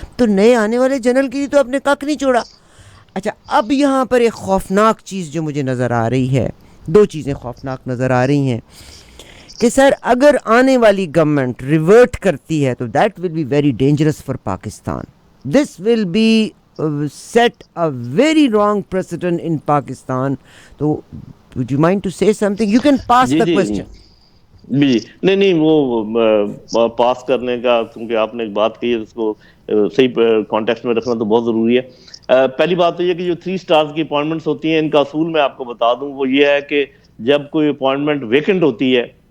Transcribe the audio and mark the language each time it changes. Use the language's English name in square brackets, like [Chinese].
[Urdu] تو نئے آنے والے جنرل کی تو آپ نے کک نہیں چھوڑا. اچھا, اب یہاں پر ایک خوفناک چیز جو مجھے نظر آ رہی ہے, 2 چیزیں خوفناک نظر آ رہی ہیں کہ سر اگر آنے والی گورنمنٹ ریورٹ کرتی ہے تو [English] That will be very dangerous for Pakistan. This will be set a very wrong precedent in Pakistan. تو would you mind to say something? You can pass the question. [Urdu] جی نہیں وہ پاس کرنے کا, کیونکہ آپ نے ایک بات کہی ہے اس کو صحیح کانٹیکسٹ میں رکھنا تو بہت ضروری ہے. پہلی بات تو یہ کہ جو 3 سٹارز کی اپوائنٹمنٹس ہوتی ہیں ان کا اصول میں آپ کو بتا دوں, وہ یہ ہے کہ جب کوئی اپوائنٹمنٹ ویکنٹ ہوتی ہے